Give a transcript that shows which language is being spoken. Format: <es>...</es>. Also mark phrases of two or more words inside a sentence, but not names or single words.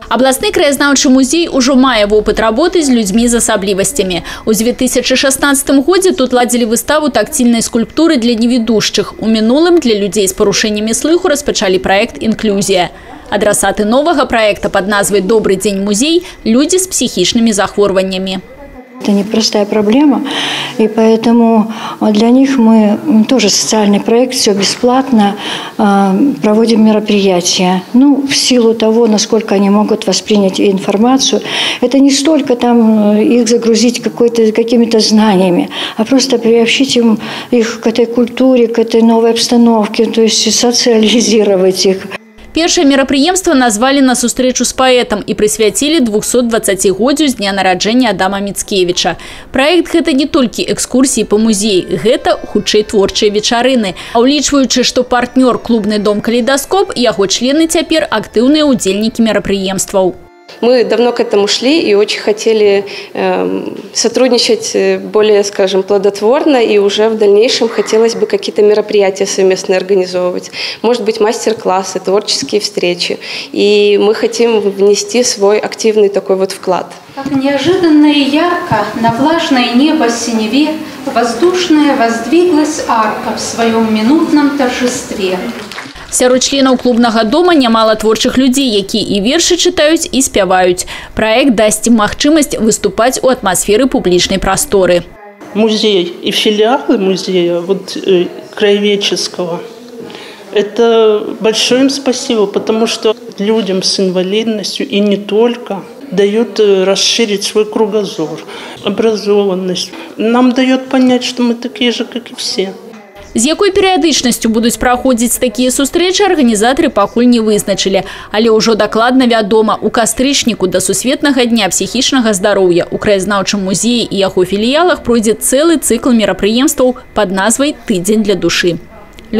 <be>Абласны краязнаўчы музей ужо мае вопыт работы з людзьмі з асаблівасцямі. У 2016 годзе тут ладзілі выставу тактильнай скульптуры для невідушчых. У мінулым для людзей з парушэннямі слыху распачалі праект «Інклюзія». Адрасаты новага праекта пад назвай «Добрый дзень музей» – людзі з психічнымі захворваннямі.</be> <ru>Это непростая проблема, и поэтому для них мы тоже социальный проект, все бесплатно, проводим мероприятия. В силу того, насколько они могут воспринять информацию, это не столько там их загрузить какими-то знаниями, а просто приобщить их к этой культуре, к этой новой обстановке, то есть социализировать их.</ru> <be>Першае мерапрыемства назвалі на сустрэчу з паэтам і прысвяцілі 220годдзю з дня нараджэння Адама Міцкевіча. Праект гэта не толькі экскурсіі па музеі, гэта хутчэй творчыя вечарыны. А ўлічваючы, што партнёр клубны дом «Калейдаскоп», яго члены цяпер актыўныя ўдзельнікі мерапрыемстваў.</be> <ru>Мы давно к этому шли и очень хотели сотрудничать более, скажем, плодотворно, и уже в дальнейшем хотелось бы какие-то мероприятия совместно организовывать. Может быть, мастер-классы, творческие встречи. И мы хотим внести свой активный такой вот вклад. Как неожиданно и ярко на влажное небо синеве воздушная воздвиглась арка в своем минутном торжестве.</ru> <be>Сярод членаў клубнага дома нямала творчых людзей, якія і вершы чытаюць, і спяваюць. Праект дасць ім магчымасць выступаць у атмасферы публічнай прасторы.</be> <ru>Музей и филиалы музея краеведческого – это большое им спасибо, потому что людям с инвалидностью и не только дают расширить свой кругозор, образованность. Нам дает понять, что мы такие же, как и все.</ru> <be>З якой перыядычнасцю будуць праходзіць такія сустрэчы, арганізатары пакуль не вызначылі. Але ўжо дакладна вядома, у кастрычніку да Сусветнага дня псіхічнага здароўя у краязнаўчым музеі і яго філіялах пройдзе цэлы цыкл мерапрыемстваў пад назвай «Тыдзень для душы».</be>